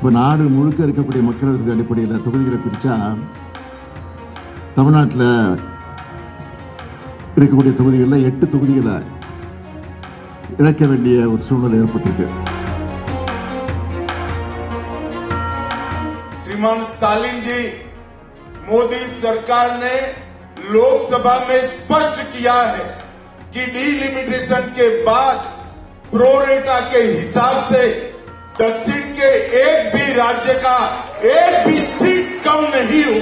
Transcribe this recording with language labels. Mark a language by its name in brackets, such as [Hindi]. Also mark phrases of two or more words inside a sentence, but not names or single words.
[Tamil] இப்போ நாடு முழுக்க இருக்கக்கூடிய மக்கள் அடிப்படையில் தொகுதிகளை பிரித்தா தமிழ்நாட்டில் இருக்கக்கூடிய தொகுதிகளில் 8 தொகுதிகளை இழக்க வேண்டிய ஒரு சூழ்நிலை ஏற்பட்டிருக்கு. [Hindi] श्रीमान स्टालिन जी, मोदी सरकार ने लोकसभा में स्पष्ट किया है कि डीलिमिटेशन के बाद प्रोरेटा के हिसाब से दक्षिण के एक भी राज्य का एक भी सीट कम नहीं हो।